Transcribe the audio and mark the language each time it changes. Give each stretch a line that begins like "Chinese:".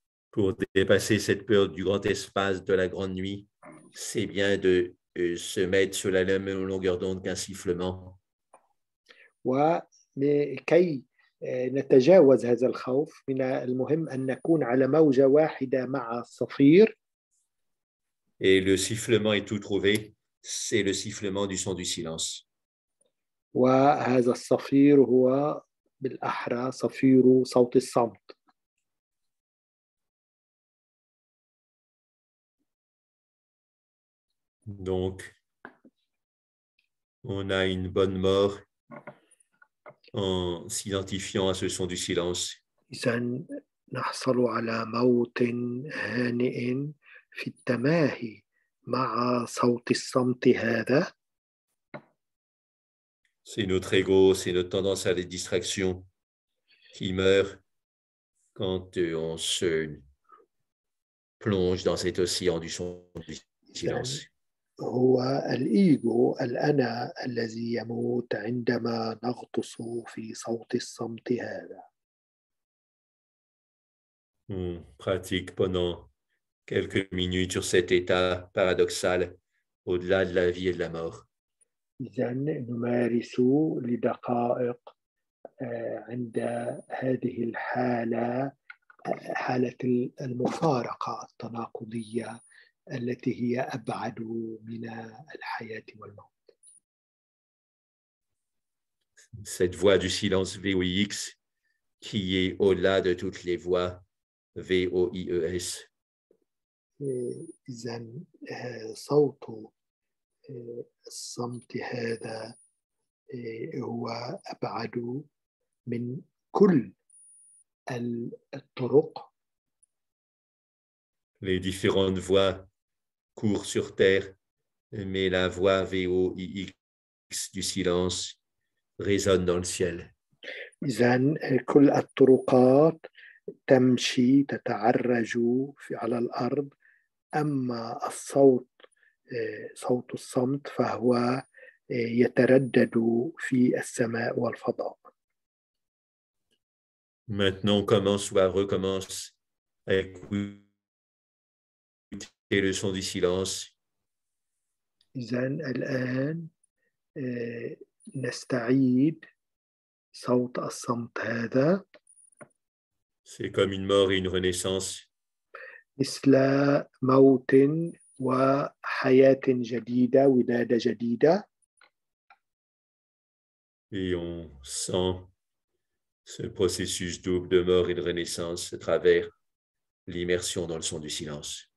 French: Pour dépasser cette peur du grand espace de la grande nuit, c'est bien de se mettre sur la même longueur d'onde qu'un sifflement.
Arabic: كي نتجاوز هذا الخوف من المهم أن نكون على موجة واحدة مع الصفير.
French: Et le sifflement est tout trouvé, c'est le sifflement du son du silence.
Arabic: وهذا الصفير هو بالأحرى صفير صوت الصمت.
French: Donc, on a une bonne mort en s'identifiant à ce son du silence.
Arabic: إذن نحصل على موت هانئ في التماهي مع صوت الصمت هذا.
French: C'est notre ego, c'est notre tendance à la distraction qui meurt quand on se plonge dans cet océan du son du silence.
Arabic: هو الإيجو الأنا الذي يموت عندما نغطس في صوت الصمت هذا.
French: On pratique pendant quelques minutes sur cet état paradoxal au-delà de la vie et de la mort.
Arabic: إذن نمارس لدقائق عند هذه الحالة، حالة المفارقة التناقضية التي هي أبعد من الحياة والموت.
French: Cette voix du silence VOIX qui est au-delà de toutes les voix VOIES.
Arabic: إذن صوت الصمت هذا هو أبعد من كل الطرق.
French: Les différentes voix courent sur terre, mais la voix VOIX du silence résonne dans le ciel.
Arabic: إذن كل الطرقات تمشي تتعرج على الأرض، أما الصوت صوت الصمت فهو يتردد في السماء والفضاء.
French: Maintenant, on commence ou on recommence à écouter le son du silence.
Arabic: إذن الآن نستعيد صوت الصمت هذا.
French: C'est comme une mort et une renaissance.
Arabic: مثل موت وحياة جديدة، ولادة جديدة.
French: Et on sent ce processus double de mort et de renaissance à travers l'immersion dans le son du silence.